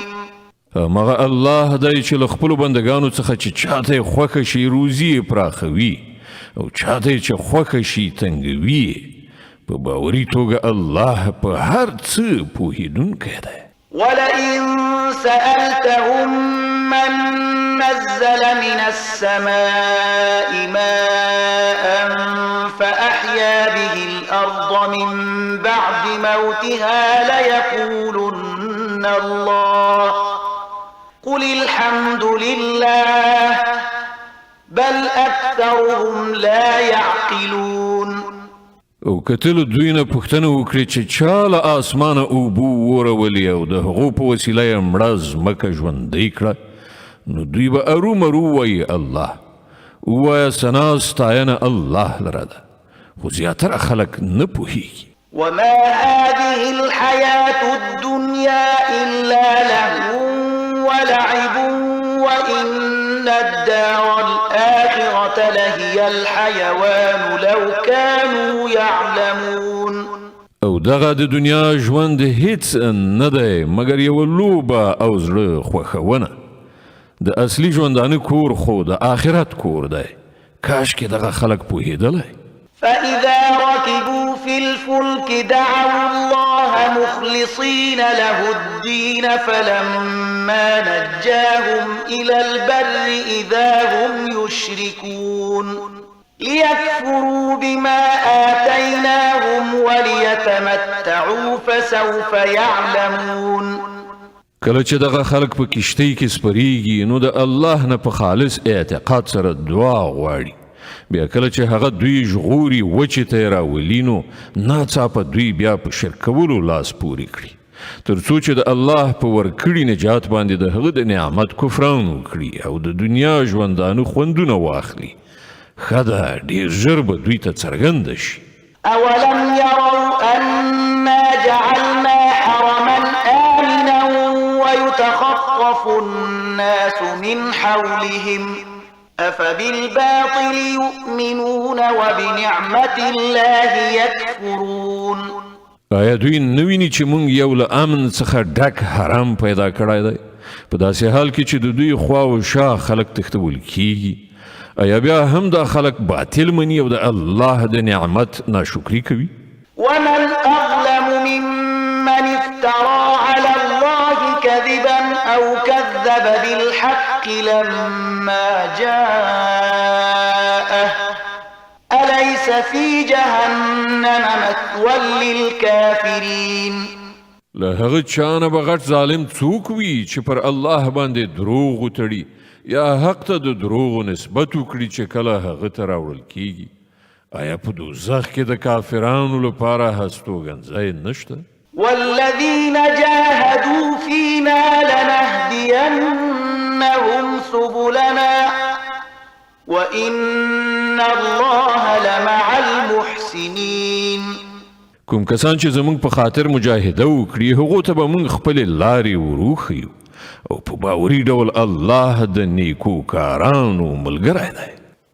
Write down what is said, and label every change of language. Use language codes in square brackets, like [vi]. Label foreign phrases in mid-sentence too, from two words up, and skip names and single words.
[ps] مغه الله دی چې له خپلو بندګانو څخه چې چاته خوښه شي روزي پراخوي او چاته چې خوښه شي تنګوي. په باوري توګه الله په هر څه پوهیدونکی دی. [ar] ولئن سألتهم من نزل من السماء ماء فأحيا به الأرض من بعد موتها ليقولن الله قل الحمد لله بل أكثرهم لا يعقلون. [ps] او کتل دوی نه پوښتنه وکړي چې چا له اسمانه اوبو ورولې او د هغو په وسیله یې مړه ځمکه ژوندۍ کړه نو دوی به ارومرو وایي الله. ووایه ثنا ستاینه الله لره ده خو زیاتره خلک نه پوهیږي. [ar] وما هذه الحياة الدنيا إلا لهو ولعب وإن الدار الآخرة لهي الحيوان لو كانوا يعلمون. [ps] او دغه د دنیا ژوند هیڅ نه دی مګر یوه لوبه او زړه خوښونه. د اصلي ژوندانه کور خو د آخرت کور دی. کاشکې دغه خلک پوهېدلی. [ar] فإذا ركبوا في الفلك دعوا الله مخلصين له الدين فلما نجاهم إلى البر إذا هم يشركون ليكفروا بما آتيناهم وليتمتعوا فسوف يعلمون. [ps] کله چې دغه خلک په کشتۍ کې سپریږي نو د الله نه په خالص اعتقاد سره دعا غواړي. بیا کله چې هغه دوی ژغوري وچې ته یې راولي نو ناڅاپه دوی بیا په شرک کولو لاس پورې کړي تر څو چې د الله په ورکړي نجات باندې د هغه د نعمت کفران وکړي او د دنیا ژوندانه خوندونه واخلي. ښه ده ډېر ژر به دوی ته څرګنده شي. [ar] أولم يروا أنا جعلنا حرما آمنا ويتخطف الناس من حولهم أفبالباطل يؤمنون وبنعمة الله يكفرون. [ps] آیا دوی نویني چې مونږ یو له امن څخه ډک حرام پیدا کړی دی په داسې حال کې چې د دوی خوا او شا خلک تښتول کیږي؟ آیا بیا هم دا خلک باطل مني او د الله د نعمت ناشکري کوي؟ [ar] ومن أظلم ممن افترى على الله كذبا أو كذب بالحق لما جاءه أليس فليس في جهنم مثوى للكافرين. [ps] له هغه چانه به غټ ظالم څوک وي چې پر الله باندې دروغ وتړي یا حق ته د دروغو نسبت وکړي چې کله هغه ته راوړل کیږي. آیا په دوزخ کې د کافرانو لپاره هستوګنځی نشته؟ [ar] والذين جاهدوا فينا لنهدينهم سبلنا وإن الله لمع المحسنين. [ps] کوم کسان چې زمونږ په خاطر مجاهده وکړي هغو ته به مونږ خپلې لارې وروښیو او په باوري ډول الله د نیکو کارانو ملګری دی.